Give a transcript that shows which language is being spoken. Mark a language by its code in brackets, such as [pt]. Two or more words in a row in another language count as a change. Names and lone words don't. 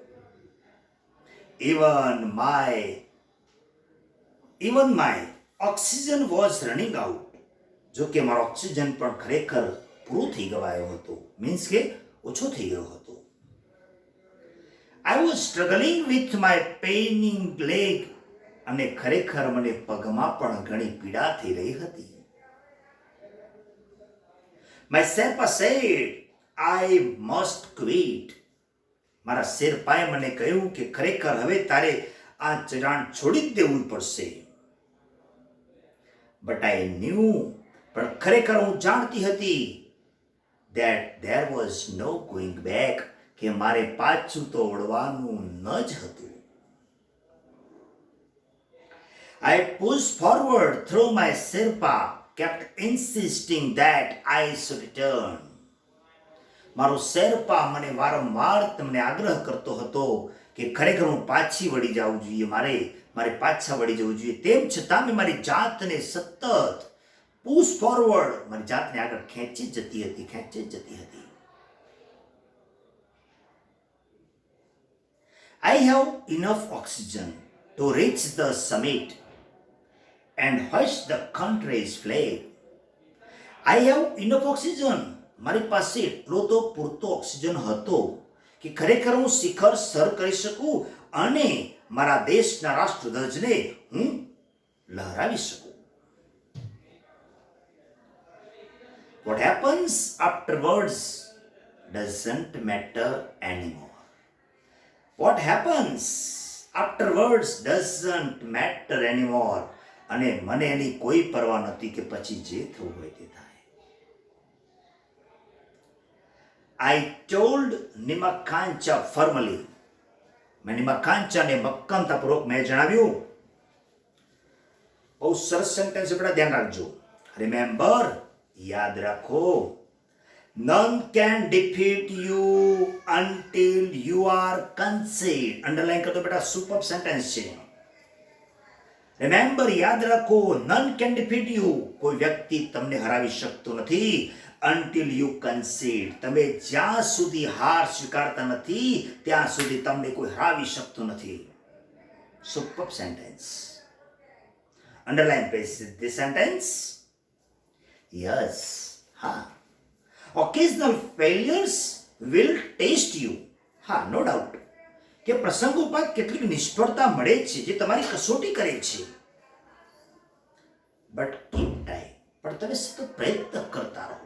[en] Even my oxygen was running out. [gu] જો કે મારો ઓક્સિજન પણ ખરેખર પૂરો થઈ ગયો હતો, મીન્સ કે ઓછો થઈ ગયો હતો. [en] I was struggling with my paining leg. [gu] અને ખરેખર મને પગમાં પણ ઘણી પીડા થઈ રહી હતી. [en] My Sherpa said, I must quit. [gu] મારા શેરપાએ મને કહ્યું કે ખરેખર હવે તારે આ ચઢાણ છોડી જ દેવું પડશે. [en] But I knew, [gu] પણ ખરેખર હું જાણતી હતી [en] that there was no going back, [gu] કે મારે પાછું તો વળવાનું ન જ હતું. [en] I pushed forward through my Sherpa kept insisting that I should return. [gu] મારો શેરપા મને વારંવાર તમને આગ્રહ કરતો હતો કે ખરેખર હું પાછી વળી જવું જોઈએ, મારે પાછા વળી જવું જોઈએ. તેમ છતાં મેં મારી જાતને સતત [en] push forward, [gu] મારી જાતને આગળ ખેંચી જ જતી હતી. [en] I have enough oxygen to reach the summit and hoist the country's flag. I have enough oxygen. [gu] મારી પાસે એટલો તો પૂરતો ઓક્સિજન હતો કે ખરેખર હું શિખર સર કરી શકું અને મારા દેશના રાષ્ટ્રધ્વજને હું હરાવી શકું. [en] What happens afterwards doesn't matter anymore. What happens afterwards doesn't matter anymore. [gu] અને મને એની કોઈ પરવા નથી કે પછી જે થવું હોય તે થાય. [en] I told Nimakancha firmly. [gu] મેં નિમાકાંચાને મક્કમતાપૂર્વક મેં જણાવ્યું. બહુ સરસ સેન્ટેન્સ બેટા ધ્યાન રાખજો. રિમેમ્બર, યાદ રાખો. [en] None can defeat you until you are conceded. [gu] અંડરલાઈન કરતો બેટા, [en] super sentence [gu] છે. રિમેમ્બર, યાદ રાખો. [en] None can defeat you. [gu] કોઈ વ્યક્તિ તમને હરાવી શકતો નથી. [en] Until you concede. [gu] તમે જ્યાં સુધી હાર સ્વીકારતા નથી ત્યાં સુધી તમને કોઈ હરાવી શકતું નથી. [en] super sentence. underline page this sentence. Yes. હા. Occasional failures will test you. [gu] હા, [en] no doubt. [gu] કે પ્રસંગોપાત કેટલીક નિષ્ફળતા મળે છે જે તમારી કસોટી કરે છે. [en] But keep trying. [gu] પણ તમે સતત પ્રયત્ન કરતા રહો.